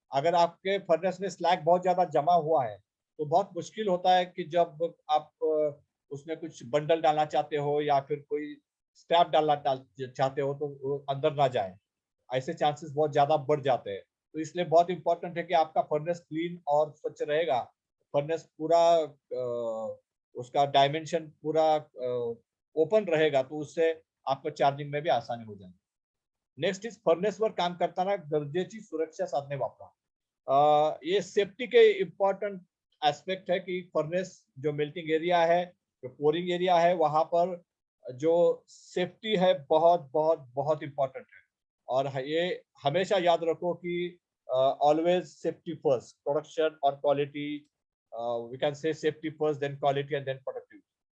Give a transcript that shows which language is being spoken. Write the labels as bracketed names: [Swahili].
[Hindi] अगर आपके फर्नेस में स्लैग बहुत ज्यादा जमा हुआ है तो बहुत मुश्किल होता है कि जब आप उसमें कुछ बंडल डालना चाहते हो या फिर कोई स्क्रैप डालना चाहते हो तो वो अंदर ना जाए, ऐसे चांसेस बहुत ज्यादा बढ़ जाते हैं। तो इसलिए बहुत इंपॉर्टेंट है कि आपका फर्नेस क्लीन और स्वच्छ रहेगा, फर्नेस पूरा उसका डायमेंशन पूरा ओपन रहेगा, तो उससे आपको चार्जिंग में भी आसानी हो जाएगी। [English] next is [Marathi] फर्नेसवर काम करताना गरजेची सुरक्षा साधने वापरा। [Hindi] ये सेफ्टी के इम्पोर्टेंट एस्पेक्ट है कि फर्नेस जो मेल्टिंग एरिया है, जो पोरिंग एरिया है, वहां पर जो सेफ्टी है बहुत बहुत बहुत इंपॉर्टेंट है। और ये हमेशा याद रखो कि [English] always safety first, [Hindi] प्रोडक्शन और quality, [English] We can say safety first then quality and then productivity.